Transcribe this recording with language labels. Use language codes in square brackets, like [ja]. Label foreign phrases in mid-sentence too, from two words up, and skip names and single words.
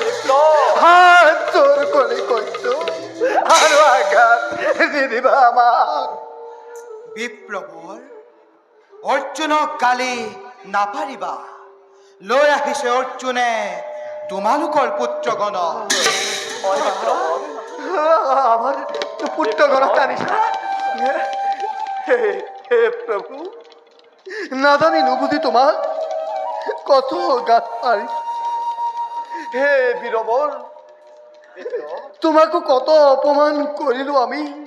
[as] হাত জোৰ কৰি কৈছো, আৰু আঘাত নিদিবা আমাক। বিপ্লৱৰ অৰ্জুনক গালি নাপাৰিবা। লৈ আহিছে অৰ্জুনে তোমালোকৰ পুত্ৰগণক। আমার পুত্রগণক আনিছা। হে প্রভু, না জানি নুবুঝি তোমার কত গাছ পারি। হে বীরবর, তোমাকে কত অপমান করিল আমি।